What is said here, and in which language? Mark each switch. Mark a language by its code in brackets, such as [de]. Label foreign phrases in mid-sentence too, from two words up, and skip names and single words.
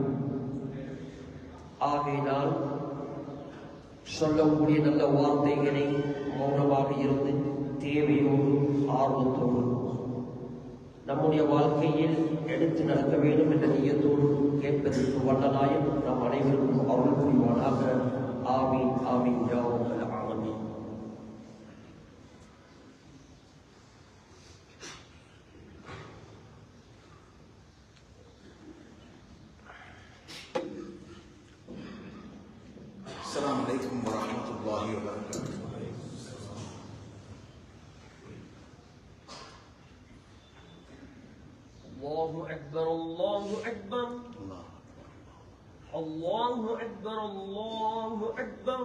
[ta] ஆகையினால் சொல்லக்கூடிய நல்ல வார்த்தைகளை மௌனமாக இருந்து தேவையோடு ஆர்வத்தோடு நம்முடைய வாழ்க்கையில் எடுத்து நடக்க வேண்டும் என்ற நியத்தோடு கேட்பதற்கு வல்லநாயன் நம் அனைவருக்கும் அருள் புரிவானாக. [ar] آمين آمين يا رب العالمين. السلام عليكم ورحمة الله وبركاته. الله أكبر الله أكبر الله أكبر الله أكبر.